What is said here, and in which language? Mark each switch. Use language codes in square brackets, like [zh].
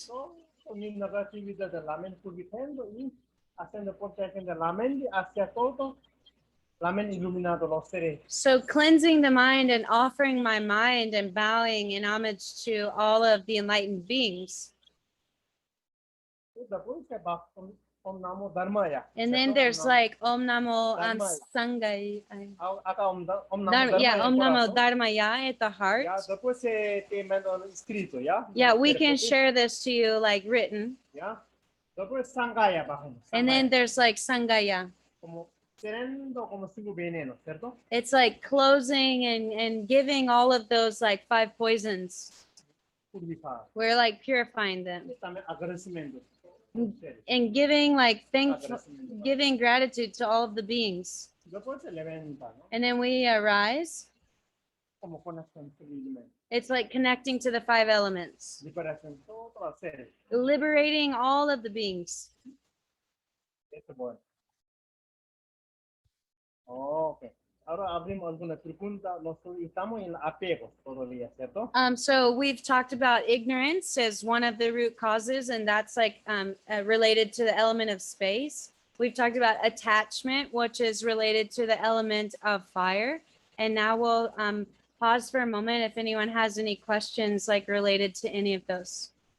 [es] con mi negatividad de la mente purificando y haciendo protección de la mente hacia todo. La mente iluminado los seres. [en] so cleansing the mind and offering my mind and bowing in homage to all of the enlightened beings. [es] Después se va Om Namo Dharmaya. [en] And then there's like Om Namo Dharmaya. Sangaya. [es] Acá Om Namo Dharmaya. [en] Yeah, Om Namo [es] corazón. [en] Dharmaya at the heart. [es] Ya, después te mando escrito, ¿ya? [en] Yeah, we [es] Pero, [en] can [es] ¿sí? [en] share this to you like written. [es] ¿Ya? Después Sangaya bajamos. [en] And then there's like Sangaya. [es] Como serendo como cinco venenos, ¿cierto? [en] It's like closing and giving all of those like 5 poisons. [es] Purificar. [en] We're like purifying them. [es] También agradecimiento. [en] And giving like [es] Agradecimiento. [en] giving gratitude to all of the beings. [es] Después se levanta, ¿no? [en] And then we arise. [es] Como conexión libremente. [en] It's like connecting to the 5 elements, [es] Liberación todos los seres. [en] liberating all of the beings. [es] Esto es bueno. [en] Ok. [es] Ahora abrimos alguna pregunta. Nosotros estamos en apegos todavía, ¿cierto? [en] So we've talked about ignorance as one of the root causes, and that's like related to the element of space. We've talked about attachment, which is related to the element of fire. And now we'll pause for a moment if anyone has any questions like related to any of those.